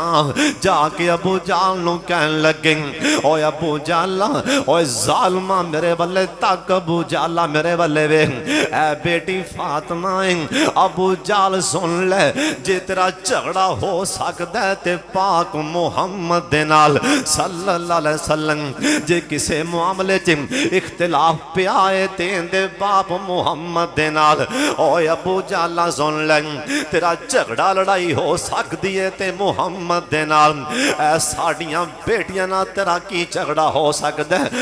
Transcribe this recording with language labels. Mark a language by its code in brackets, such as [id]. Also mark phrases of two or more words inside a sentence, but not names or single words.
[pa] جا کے ابو جہل نوں کہن لگے اوئے ابو جہلا اوئے ظالما میرے والے تک، ابو جہلا میرے والے وے اے بیٹی فاطمہ ابو جہل سن لے جے تیرا جھگڑا ہو سکدا ہے تے پاک محمد دے نال [ar] صلى الله عليه وسلم. [pa] جے کسے معاملے چ اختلاف پیا ہے تے اِندے باپ محمد دے نال اوئے ابو جہلا سن لے تیرا جھگڑا لڑائی ہو سکدی ہے تے محمد دے نال. ساڈیاں بیٹیاں نہ تیرا کی جھگڑا ہو سکدا ہے?